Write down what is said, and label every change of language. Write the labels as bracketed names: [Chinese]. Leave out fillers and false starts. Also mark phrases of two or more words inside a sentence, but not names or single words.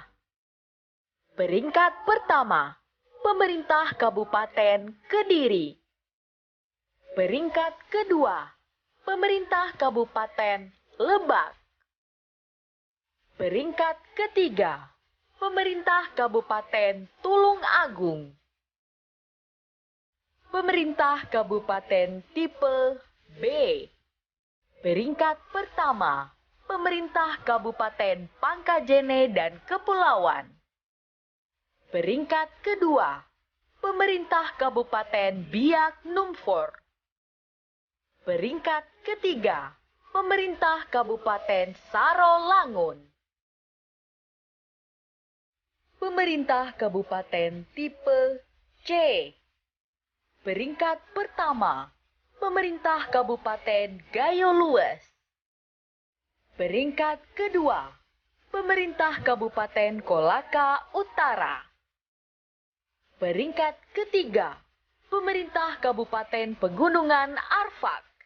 [Indonesian] Peringkat pertama, pemerintah kabupaten Kediri. Peringkat kedua, pemerintah kabupaten Lebak. Peringkat ketiga, pemerintah kabupaten Tulung Agung. Pemerintah kabupaten tipe B. Peringkat pertama, pemerintah kabupaten Pangkajene dan Kepulauan. Peringkat kedua, pemerintah kabupaten Biak Numfor. Peringkat ketiga, pemerintah kabupaten Saro-Langun. Pemerintah kabupaten tipe C. Peringkat pertama, pemerintah kabupaten Gayo Lues. Peringkat kedua, pemerintah kabupaten Kolaka Utara. Peringkat ketiga, pemerintah kabupaten Pegunungan Arfak.